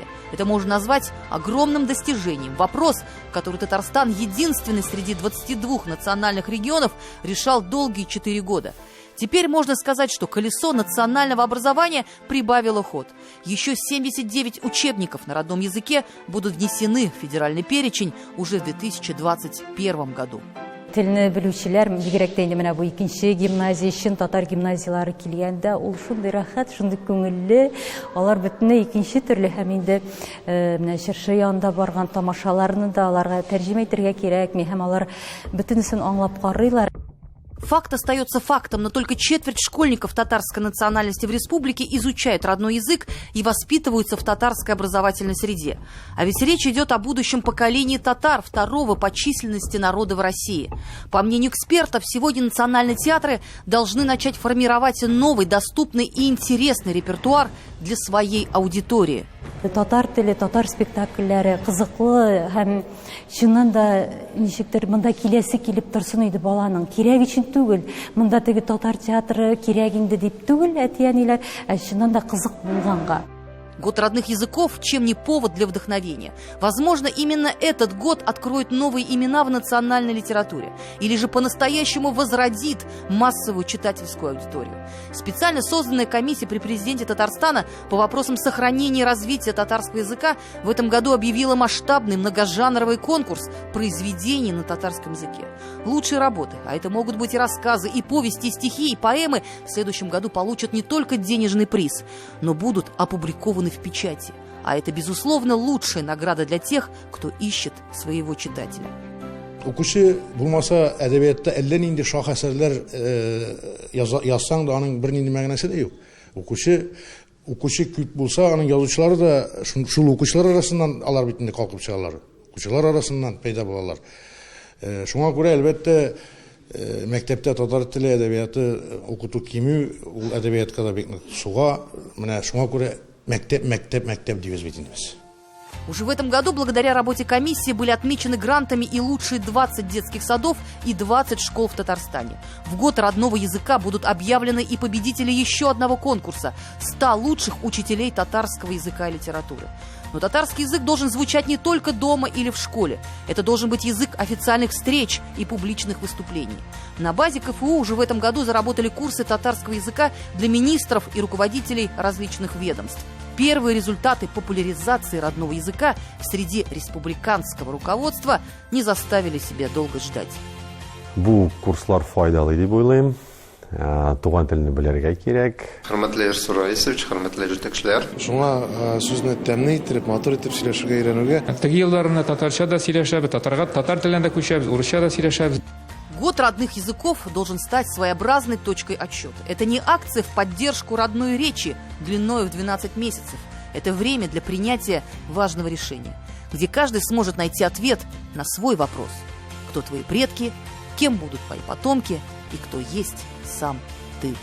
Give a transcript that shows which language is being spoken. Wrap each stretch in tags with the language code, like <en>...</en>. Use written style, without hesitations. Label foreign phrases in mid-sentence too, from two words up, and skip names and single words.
<ru>Это можно назвать огромным достижением. Вопрос, который Татарстан, единственный среди 22 национальных регионов, решал долгие 4 года. Теперь можно сказать, что колесо национального образования прибавило ход. Еще 79 учебников на родном языке будут внесены в федеральный перечень уже в 2021 году.</ru> <tt>Тілні білушілер, бигеректен мына бу икенче гимназия өчен татар гимназиялары килгәндә, ул шундый рәхәт, шундый күңелле, алар бөтенләй икенче төрле һәм инде менә чыршы янында барган тамашаларны да аларга тәрҗемә итәргә кирәкми, һәм алар бөтенесен аңлап карыйлар.</tt> <ru>Факт остается фактом, но только четверть школьников татарской национальности в республике изучают родной язык и воспитываются в татарской образовательной среде. А ведь речь идет о будущем поколении татар, второго по численности народа в России. По мнению экспертов, сегодня национальные театры должны начать формировать новый, доступный и интересный репертуар для своей аудитории.</ru> <tt>Татар теле, татар спектакльләре кызыклы һәм чыннан да ничектер монда киләсе килеп торсын иде баланың. Кирәк өчен түгел, монда теге татар театры кирәк инде дип түгел, әтиәниләр, чыннан да кызык булганга.</tt> <ru>Год родных языков, чем не повод для вдохновения. Возможно, именно этот год откроет новые имена в национальной литературе. Или же по-настоящему возродит массовую читательскую аудиторию. Специально созданная комиссия при президенте Татарстана по вопросам сохранения и развития татарского языка в этом году объявила масштабный многожанровый конкурс произведений на татарском языке. Лучшие работы, а это могут быть и рассказы, и повести, и стихи, и поэмы, в следующем году получат не только денежный приз, но будут опубликованы в печати. А это, безусловно, лучшая награда для тех, кто ищет своего читателя.</ru> <tt>Укучы булмаса әдәбиятта әллә нинди шаһәсәрләр язсаң да аның бернинди мәгънәсе дә юк. Укучы күп булса, аның язучылары да шул укучылар арасыннан алар бит инде калкып чыгалар. Укучылар арасыннан пайда булалар. Шуңа күрә әлбәттә мәктәптә татар теле әдәбияты укыту кимү, ул әдәбиятка да бик суга, менә шуңа күрә мәктәп дип әйтәбез.</tt> <ru>Уже в этом году благодаря работе комиссии были отмечены грантами и лучшие 20 детских садов и 20 школ в Татарстане. В год родного языка будут объявлены и победители еще одного конкурса – 100 лучших учителей татарского языка и литературы. Но татарский язык должен звучать не только дома или в школе. Это должен быть язык официальных встреч и публичных выступлений. На базе КФУ уже в этом году заработали курсы татарского языка для министров и руководителей различных ведомств. Первые результаты популяризации родного языка среди республиканского руководства не заставили себя долго ждать.</ru> <tt>Бу курслар файдалы дип уйлыйм. Туган телне белергә кирәк. Хөрмәтле Ильсур Раисович, хөрмәтле җитәкчеләр. Шуңа сүзне тәмле итеп, матур итеп сөйләшергә өйрәнүгә. Теге елларында татарча да сөйләшәбез, татар телендә күчәбез, урысча да сөйләшәбез.</tt> <ru>Год родных языков должен стать своеобразной точкой отсчета. Это не акция в поддержку родной речи длиной в 12 месяцев. Это время для принятия важного решения, где каждый сможет найти ответ на свой вопрос. Кто твои предки, кем будут твои потомки и кто есть сам ты.</ru>